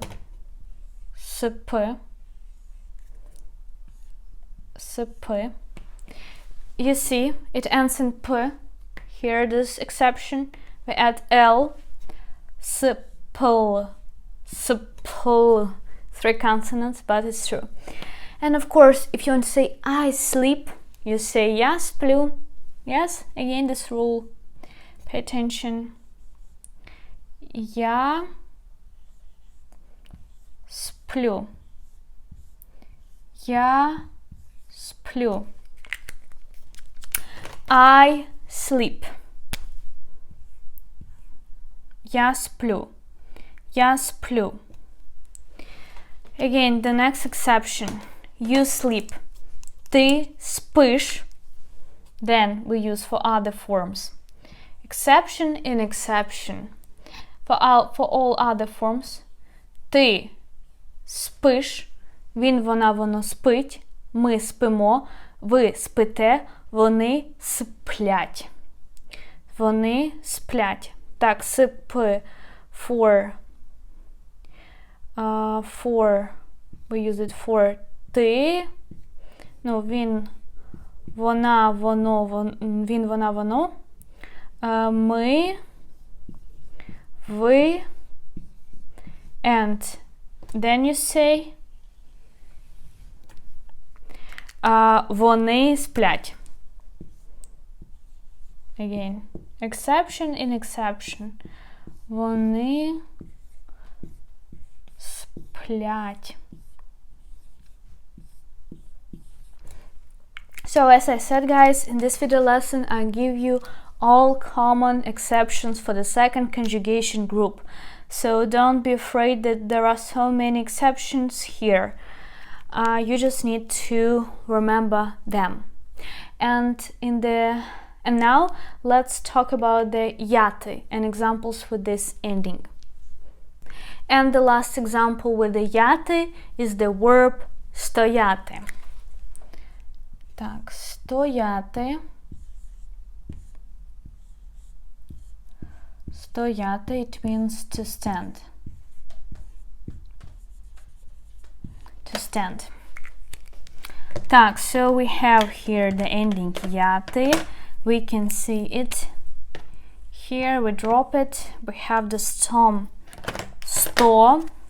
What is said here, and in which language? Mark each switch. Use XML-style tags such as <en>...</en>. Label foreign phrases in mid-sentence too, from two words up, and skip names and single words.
<en>You see, it ends in p. Here, this exception, we add l. Spl. 3 consonants, but it's true. And of course, if you want to say I sleep, you say</en> <uk>я сплю.</uk> <en>Yes, again this rule. Pay attention.</en> <uk>Я сплю. Я сплю.</uk> <en>I sleep.</en> <uk>Я сплю. Я сплю.</uk> <en>Again, the next exception. You sleep.</en> <uk>Ти спиш.</uk> <en>Then we use for other forms. Exception in exception. For all other forms.</en> <uk>Ти спиш. Він, вона, воно спить. Ми спимо. Ви спите. Вони сплять. Вони сплять. Так, сп</uk> <en>for we use it for ти.</en> <uk>Ну, він, вона, воно, він, вона, воно. Ми, ви,</uk> <en>and then you say</en> <uk>вони сплять.</uk> <en>Again, exception in exception.</en> <uk>Вони сплять.</uk> <en>So as I said, guys, in this video lesson I give you all common exceptions for the second conjugation group. So don't be afraid that there are so many exceptions here. You just need to remember them. And now let's talk about the яти and examples with this ending. And the last example with the яти is the verb стояти.</en> <uk>Так, стояти. Стояти,</uk> <en>it means to stand. To stand. Так, so we have here the ending яти. We can see it here. We drop it. We have the storm сто.</en>